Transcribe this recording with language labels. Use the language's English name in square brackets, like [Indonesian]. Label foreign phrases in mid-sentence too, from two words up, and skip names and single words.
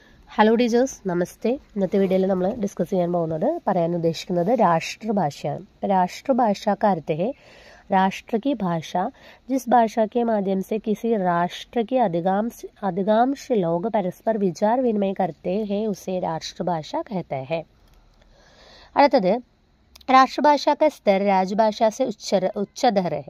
[Malayalam] ഹലോ ടീച്ചേഴ്സ്, നമസ്തേ. ഇന്നത്തെ വീഡിയോയിൽ നമ്മൾ ഡിസ്കസ് ചെയ്യാൻ പറയാൻ ഉദ്ദേശിക്കുന്നത് രാഷ്ട്രഭാഷയാണ്. [Hindi] राष्ट्रभाषा का अर्थ है राष्ट्र की भाषा, जिस भाषा के माध्यम से किसी राष्ट्र के अधिकांश लोग परस्पर विचार विनिमय करते हैं उसे राष्ट्रभाषा कहते हैं. അടുത്തത് राष्ट्रभाषा का स्तर राजभाषा से उच्चतर है.